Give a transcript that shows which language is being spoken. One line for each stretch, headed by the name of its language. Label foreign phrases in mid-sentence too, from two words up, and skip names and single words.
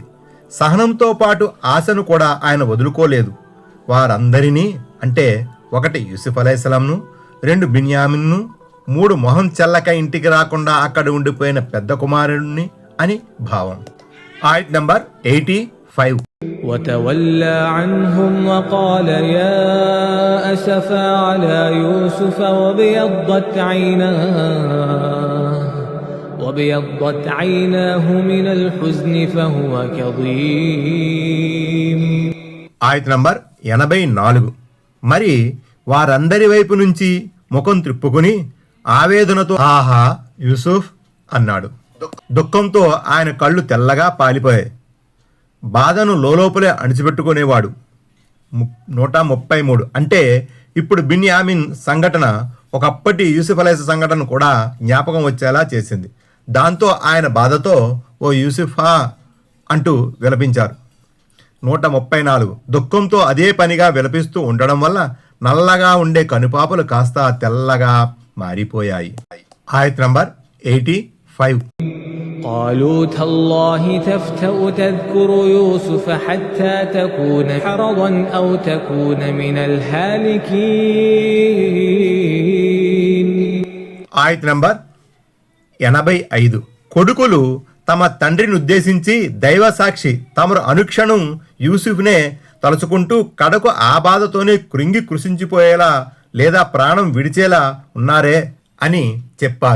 Telugu: సహనంతో పాటు ఆశను కూడా ఆయన వదులుకోలేదు. వారందరినీ అంటే 1 యూసుఫ్ అలైహిస్సలాంను, 2 బిన్యామిన్ను, మూడు మొహం చెల్లక ఇంటికి రాకుండా అక్కడ ఉండిపోయిన పెద్ద కుమారుడిని అని భావం. ఆయత్ నంబర్ 85.
Arabic: وتولى عنهم وقال يا أسفا على يوسف وابيضت عيناه من الحزن فهو كظيم.
Telugu: ఆయత్ నంబర్ 84. మరి వారందరి వైపు నుంచి ముఖం త్రిప్పుకుని ఆవేదనతో ఆహా యూసుఫ్ అన్నాడు. దుఃఖంతో ఆయన కళ్ళు తెల్లగా పాలిపోయాయి. బాధను లోపలే అణిచిపెట్టుకునేవాడు. 133. అంటే ఇప్పుడు బిన్యామిన్ సంఘటన ఒకప్పటి యూసుఫ్ అలైహిస్ సంఘటన కూడా జ్ఞాపకం వచ్చేలా చేసింది. దాంతో ఆయన బాధతో ఓ యూసుఫా అంటూ విలపించారు. 134. దుఃఖంతో అదే పనిగా విలపిస్తూ ఉండడం వల్ల నల్లగా ఉండే కనుపాపలు కాస్త తెల్లగా మారిపోయాయి. ఆయత్ నంబర్ 85.
Arabic: قالوا تالله تفتأ تذكر يوسف حتى تكون حرضا أو تكون من الهالكين.
Telugu: ఆయత్ నంబర్ 85. కొడుకులు తమ తండ్రిని ఉద్దేశించి దైవ సాక్షి తమరు అనుక్షణం యూసుఫ్నే తలుచుకుంటూ కడకు ఆ బాధతోనే కృంగి కృషించిపోయేలా లేదా ప్రాణం విడిచేలా ఉన్నారే అని చెప్పారు.